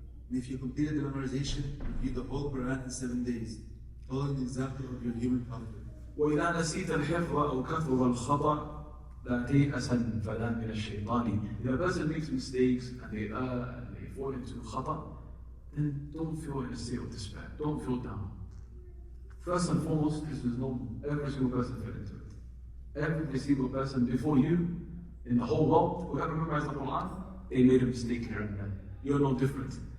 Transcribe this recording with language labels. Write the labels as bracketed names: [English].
[English] And if you completed the memorization, review the whole Quran in 7 days, following the example of your human prophet. [Arabic] وإذا نسيت الحفظ أو كثر الخطأ لا تيأسا فلا من الشيطان. [English] If a person makes mistakes and they err and they fall into khata, then don't feel in a state of despair. Don't feel down. First and foremost, this is normal. Every single person fell into it. Every single person before you, in the whole world, whoever memorized the Quran, they made a mistake here and there. You're no different.